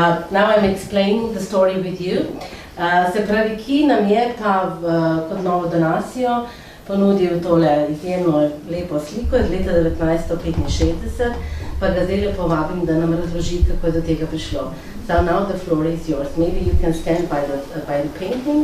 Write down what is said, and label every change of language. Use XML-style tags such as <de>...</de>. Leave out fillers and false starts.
<en>Now I'm explaining the story with you.</en> <sl>Se pravi, ki nam je pa kot novo donacijo ponudil tole izjemno lepo sliko iz leta 1965, pa ga zdaj povabim, da nam razloži, kako je do tega prišlo.</sl> <en>So now the floor is yours. Maybe you can stand by the painting.</en>